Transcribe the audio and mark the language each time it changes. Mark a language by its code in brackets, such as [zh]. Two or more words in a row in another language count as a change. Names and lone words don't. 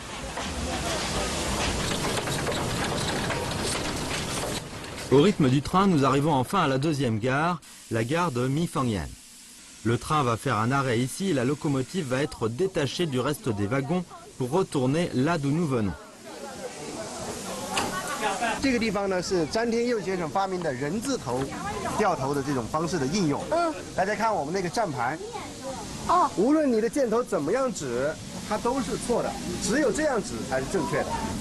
[fr] Au rythme du train, nous arrivons enfin à la deuxième gare, la gare de Mifangyan. Le train va faire un arrêt ici et la locomotive va être détachée du reste des wagons pour retourner là d'où nous venons. [zh] 这个地方呢是詹天佑先生发明的人字头掉头的这种方式的应用。大家看我们那个站牌，无论你的箭头怎么样指，它都是错的，只有这样指才是正确的。